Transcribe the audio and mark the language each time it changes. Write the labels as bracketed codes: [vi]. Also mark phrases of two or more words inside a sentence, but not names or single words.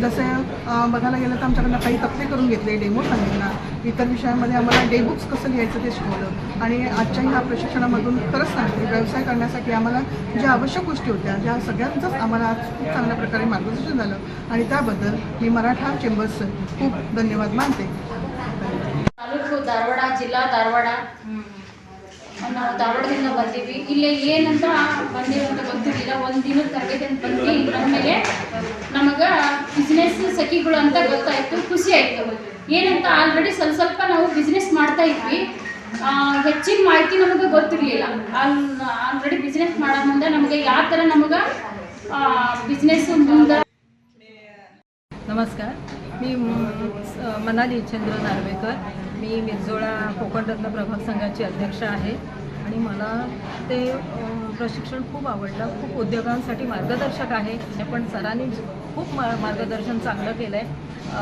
[mr] जसं बघायला गेलं तर आमच्याकडनं काही तक्ते करून घेतले, डेमो सांगितला, इतर विषयांमध्ये आम्हाला डे बुक्स कसं लिहायचं ते शिकवलं आणि आजच्या ह्या प्रशिक्षणामधून खरंच सांगते व्यवसाय करण्यासाठी आम्हाला ज्या आवश्यक गोष्टी होत्या त्या सगळ्यांचंच आम्हाला आज खूप चांगल्या प्रकारे मार्गदर्शन झालं आणि त्याबद्दल मी मराठा चेंबर्सचं खूप धन्यवाद मानते। [kn] ತಾಲೂಕು ಧಾರವಾಡ, ಜಿಲ್ಲಾ ಧಾರವಾಡ, ನಾವು ಧಾರವಾಡದಿಂದ ಬಂದೀವಿ। ಇಲ್ಲಿ ಏನಂತ ಬಂದೀವಿ ಅಂತ ಗೊತ್ತಿರಲಿಲ್ಲ। ಒಂದು ದಿನದ ತರಬೇತಿ ಅಂತ ಬಂದ್ವಿ, ನಮಗೆ ನಮಗೆ ಬಿಸ್ನೆಸ್ ಸಖಿಗಳು ಅಂತ ಗೊತ್ತಾಯಿತು, ಖುಷಿ ಆಯಿತು। ಏನಂತ ಆಲ್ರೆಡಿ ಸ್ವಲ್ಪ ನಾವು ಬಿಸ್ನೆಸ್ ಮಾಡ್ತಾ ಇದ್ವಿ, ಹೆಚ್ಚಿನ ಮಾಹಿತಿ ನಮಗೆ ಗೊತ್ತಿರಲಿಲ್ಲ। ಆಲ್ರೆಡಿ ಬಿಸ್ನೆಸ್ ಮಾಡೋ ಮುಂದೆ ನಮಗೆ ಯಾವ ಥರ ನಮಗೆ ಬಿಸ್ನೆಸ್ ಮುಂದೆ। [mr] नमस्कार, मी मनाली चंद्र नार्वेकर, मी मिरजोळा कोकणरत्न प्रभाग संघाची अध्यक्ष आहे आणि मला ते प्रशिक्षण खूप आवडलं। खूप उद्योगांसाठी मार्गदर्शक आहे, पण सरांनी खूप मार्गदर्शन चांगलं केलं आहे।